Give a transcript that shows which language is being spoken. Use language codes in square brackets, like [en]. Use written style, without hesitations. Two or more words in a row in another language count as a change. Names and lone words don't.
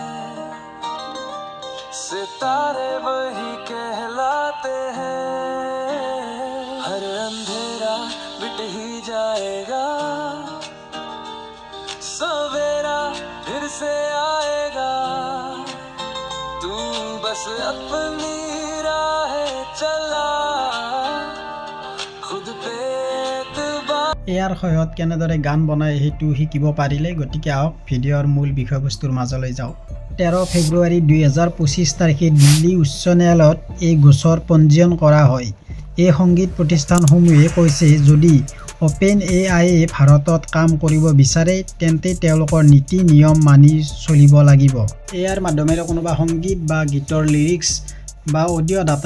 [hi] सितारे वही कहलाते हैं हर अंधेरा मिट ही जाएगा सवेरा फिर से आएगा तू बस अपनी राह चला खुद पे एतबार [as] ইয়াৰ সহায়ত কেনেদৰে গান বনাই হেতু শিকিব পাৰিলে গটিকে আহক ভিডিঅ'ৰ মূল বিষয়বস্তুৰ মাজলৈ যাও 13 ফেব্ৰুৱাৰী 2025 তাৰিখে দিল্লী উচ্চ ন্যায়ালয়ত এই গোচৰ পঞ্জীয়ন কৰা হয় এই সংগীত প্ৰতিষ্ঠানসমূহে কৈছে যদি ওপেন এআই ভাৰতত কাম কৰিব বিচাৰে তেন্তে তেওঁলোকৰ নীতি নিয়ম মানি চলিব লাগিব এআইৰ মাধ্যমেৰে কোনোবা সংগীত বা গীতৰ লিৰিক্স বা অডিঅ' ডাটা